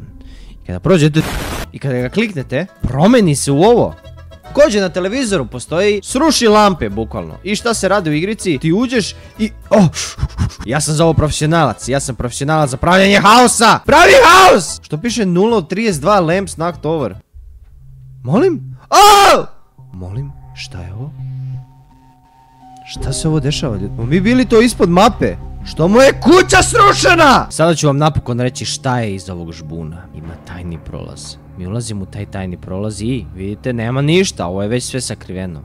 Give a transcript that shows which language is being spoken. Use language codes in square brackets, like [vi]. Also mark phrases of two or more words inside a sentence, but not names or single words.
[sr] I kada prođete i kada ga kliknete, promeni se u ovo. Također na televizoru postoji sruši lampe, bukvalno. I šta se radi u igrici? Ti uđeš i... Ja sam za ovo profesionalac. Ja sam profesionalac za pravljanje haosa. Pravi haos! Što piše 0 od 32 [en] lamps knocked over. [sr] Molim? Molim, šta je ovo? Šta se ovo dešava, ljudi? Mi bili to ispod mape. Što mu je kuća srušena? Sada ću vam napokon reći šta je iz ovog žbuna. Ima tajni prolaz. Mi ulazimo u taj tajni prolaz i vidite, nema ništa, ovo je već sve sakriveno.